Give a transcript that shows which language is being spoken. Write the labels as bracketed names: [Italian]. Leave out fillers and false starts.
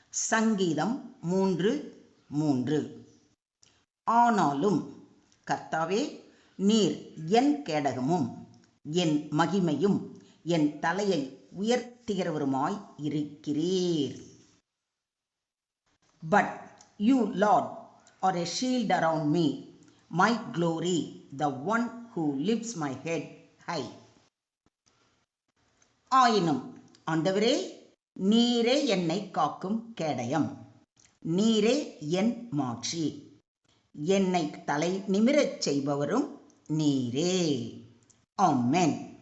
[Tamil] சங்கீதம் 3:3. ஆனாலும் கர்த்தாவே, நீர் என் கேடகமும் என் மகிமையும் என் தலையை உயர்த்துகிறவருமாய் இருக்கிறீர். [English] But you, Lord, are a shield around me, my glory, the one who lifts my head high. [Tamil] ஆயினும் ஆண்டவரே, நீரே என்னை காக்கும் கேடயம், நீரே என் மாட்சி, என்னை தலை நிமிரச் செய்பவரும் நீரே. ஆமென்.